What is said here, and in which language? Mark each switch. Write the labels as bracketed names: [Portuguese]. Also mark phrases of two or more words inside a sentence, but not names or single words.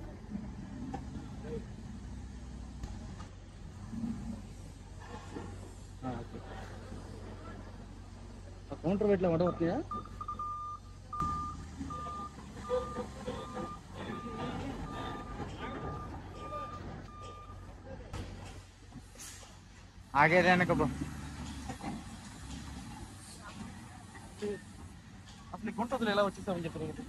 [Telugu] కౌంటర్ వెయిట్ లో వడవట్లేదా? [Hindi] आगे जाने का वो [Telugu] అసలు గుంటూరులో ఎలా వచ్చేసామని చెప్పారు.